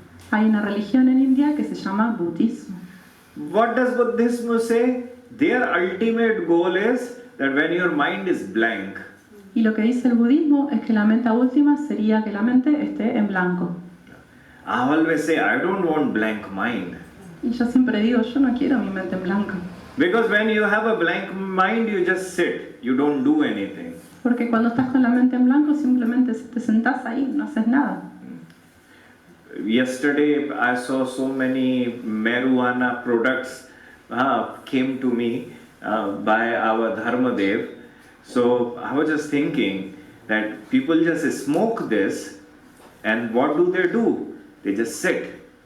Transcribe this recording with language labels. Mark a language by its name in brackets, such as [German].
[Spanish] Hay una religión en India que se llama budismo. [English] What does Buddhism say? Their ultimate goal is that when your mind is blank, [Spanish] Y lo que dice el budismo es que la meta última sería que la mente esté en blanco. [English] I always say I don't want blank mind. [Spanish] Y yo siempre digo, yo no quiero mi mente en blanco. [English] Because when you have a blank mind, you just sit. You don't do anything. [Spanish] Porque cuando estás con la mente en blanco, simplemente te sentás ahí, no haces nada. [English] Yesterday, I saw so many marijuana products came to me by our Dharmadev. So I was just thinking that people just smoke this, and what do? They just sit.